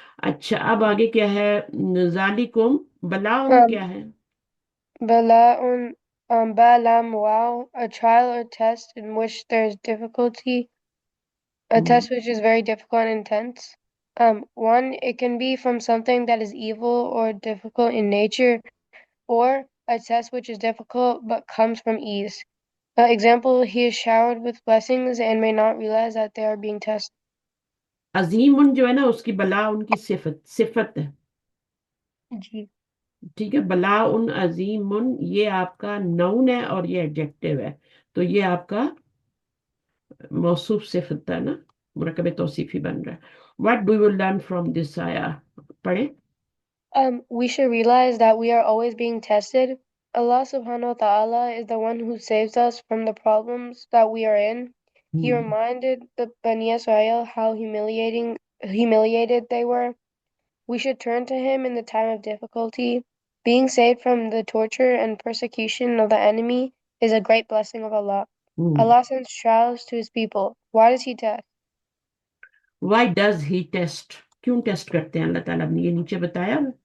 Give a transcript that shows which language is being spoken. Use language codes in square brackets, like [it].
[ur] اچھا اب آگے کیا ہے؟ ذالکم بلاؤں Um, کیا ہے؟ [en] Bala'un, Ba'lam, wow, a trial or test in which there is difficulty, a test which is very difficult and intense. One, it can be from something that is evil or difficult in nature, or a test which is difficult but comes from ease. Example, he is showered with blessings and may not realize that they are being tested. [ur] عظیم جو ہے نا اس کی بلا ان کی صفت ہے. جی. ٹھیک ہے، بلا ان عظیم، یہ آپ کا نون ہے اور یہ ایڈجیکٹو ہے، تو یہ آپ کا موصوف صفت ہے نا، مرکب توصیفی بن رہا ہے. [en] What do you learn from this ayah؟ پڑھیں. We should realize that we are always being tested. Allah subhanahu wa ta'ala is the one who saves us from the problems that we are in. He reminded the Bani Israel how humiliated they were. We should turn to him in the time of difficulty. Being saved from the torture and persecution of the enemy is a great blessing of Allah. Allah sends trials to his people. Why does he test? Why does he test؟ [ur] کیوں test کرتے ہیں اللہ تعالیٰ نے؟ یہ نیچے بتایا.